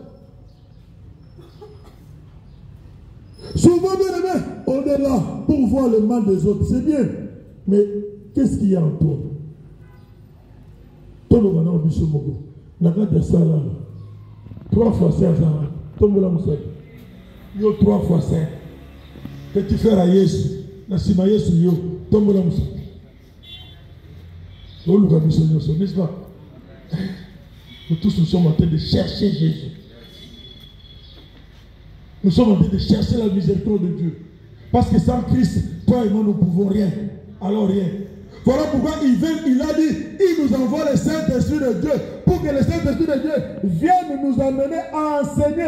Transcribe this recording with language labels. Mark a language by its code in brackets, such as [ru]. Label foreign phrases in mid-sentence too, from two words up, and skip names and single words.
[fr] Souvent, bien aimé, on est là pour voir le mal des autres. C'est bien. Mais qu'est-ce qu'il y a en toi? Tout le monde a dit ce mot. N'a pas de ça là. 3 fois 5 ans. Tout le monde a dit yo 3 fois 5. Que tu fais à [ln] Yesu. Na sima Yesu yo. Tombola musa. [fr] N'est-ce pas? Nous tous nous sommes en train de chercher Jésus. Nous sommes en train de chercher la miséricorde de Dieu. Parce que sans Christ, toi et moi, nous ne pouvons rien. Alors rien. Voilà pourquoi il a dit, il nous envoie le Saint-Esprit de Dieu pour que le Saint-Esprit de Dieu vienne nous amener à enseigner.